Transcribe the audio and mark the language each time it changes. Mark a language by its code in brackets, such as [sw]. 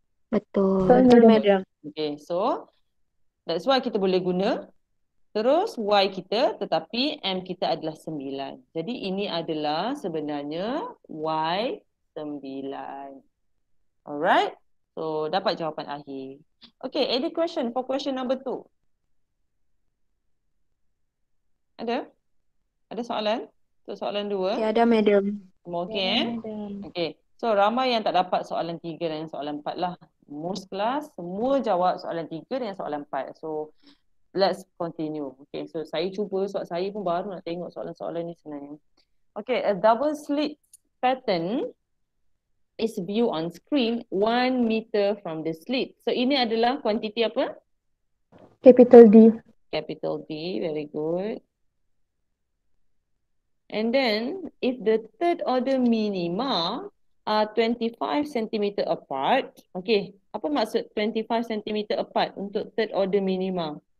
[ms] Betul. Betul, Madam. Okay, [en] so that's why [ms] kita boleh guna terus Y kita, tetapi M kita adalah 9. Jadi ini adalah sebenarnya Y9. Alright? So, dapat jawapan akhir. [en] Okay, any question for question number 2? [ms] Ada? Ada soalan? Untuk soalan 2? Ya, ada, Madam. Semua okay Ada, eh? Madam. Okay, so ramai yang tak dapat soalan 3 dan soalan 4 lah. Most kelas semua jawab soalan 3 dan soalan 4. [en] So, let's continue. [ms] Okay, so saya cuba sebab saya pun baru nak tengok soalan-soalan ni sebenarnya. [en] Okay, a double slit pattern is viewed on screen 1 meter from the slit. [ms] So, ini adalah kuantiti apa? [en] Capital D. Capital D, very good. And then, if the third order minima are 25 cm apart, okay, [ms] apa maksud [en] 25 cm apart untuk third order minima?